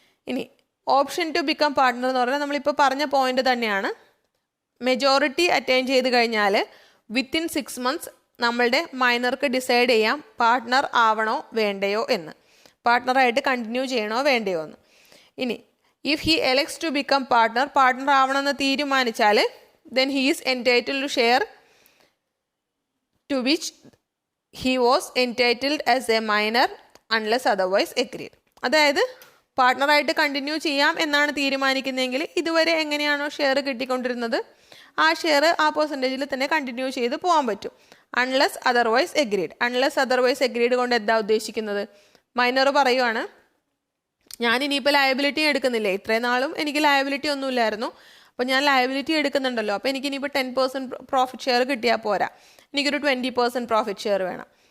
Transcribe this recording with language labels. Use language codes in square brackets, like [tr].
[ml] ഇനി option to become partner എന്ന് പറഞ്ഞാൽ നമ്മളിപ്പോൾ പറഞ്ഞ പോയിന്റ് തന്നെയാണ്. മെജോറിറ്റി അറ്റൈൻ ചെയ്ത് കഴിഞ്ഞാൽ [en] within 6 months [ml] നമ്മളുടെ മൈനർക്ക് ഡിസൈഡ് ചെയ്യാം പാർട്ട്ണർ ആവണോ വേണ്ടയോ എന്ന്, പാർട്ട്ണറായിട്ട് കണ്ടിന്യൂ ചെയ്യണോ വേണ്ടയോ എന്ന്. ഇനി [en] if he elects to become partner [ml] ആവണമെന്ന് തീരുമാനിച്ചാൽ [en] then he is entitled to share to which he was entitled as a minor unless otherwise agreed. [ml] അതായത് പാർട്ട്ണറായിട്ട് കണ്ടിന്യൂ ചെയ്യാം എന്നാണ് തീരുമാനിക്കുന്നതെങ്കിൽ ഇതുവരെ എങ്ങനെയാണോ ഷെയർ കിട്ടിക്കൊണ്ടിരുന്നത് ആ ഷെയർ ആ പെർസെൻറ്റേജിൽ തന്നെ കണ്ടിന്യൂ ചെയ്ത് പോകാൻ പറ്റും. അൺലെസ് അതർവൈസ് എഗ്രീഡ് കൊണ്ട് എന്താ ഉദ്ദേശിക്കുന്നത്, മൈനർ പറയുവാണ് ഞാൻ ഇനിയിപ്പോൾ ലയബിലിറ്റി എടുക്കുന്നില്ലേ, ഇത്രയും നാളും എനിക്ക് ലയബിലിറ്റി ഒന്നുമില്ലായിരുന്നു, അപ്പോൾ ഞാൻ ലയബിലിറ്റി എടുക്കുന്നുണ്ടല്ലോ, അപ്പോൾ എനിക്ക് ഇനിയിപ്പോൾ 10% പ്രോഫിറ്റ് ഷെയർ കിട്ടിയാൽ പോരാ, എനിക്കൊരു 20% പ്രോഫിറ്റ് ഷെയർ വേണം.